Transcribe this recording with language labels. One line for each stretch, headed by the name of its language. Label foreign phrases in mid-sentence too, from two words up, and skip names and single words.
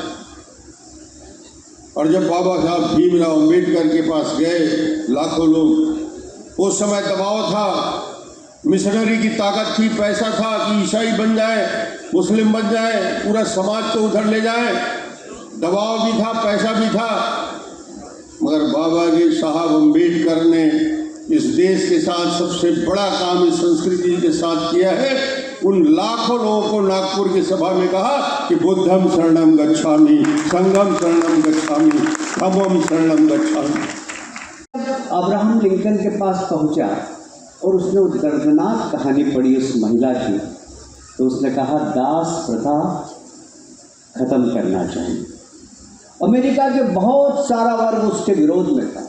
Hindi: और जब बाबा साहब भीमराव अम्बेडकर के पास गए लाखों लोग, उस समय दबाव था, मिशनरी की ताकत थी, पैसा था कि ईसाई बन जाए, मुस्लिम बन जाए, पूरा समाज को उधर ले जाए, दबाव भी था, पैसा भी था। मगर बाबा साहब अम्बेडकर ने इस देश के साथ सबसे बड़ा काम इस संस्कृति के साथ किया है। उन लाखों लोगों को नागपुर की सभा में कहा कि
Pali: बुद्धम शरणम गच्छामि, संघम शरणम गच्छामि, धम्मम शरणम गच्छामि।
Hindi: अब्राहम लिंकन के पास पहुंचा और उसने वो दर्दनाक कहानी पढ़ी उस महिला की, तो उसने कहा दास प्रथा खत्म करना चाहिए। अमेरिका के बहुत सारा वर्ग उसके विरोध में था।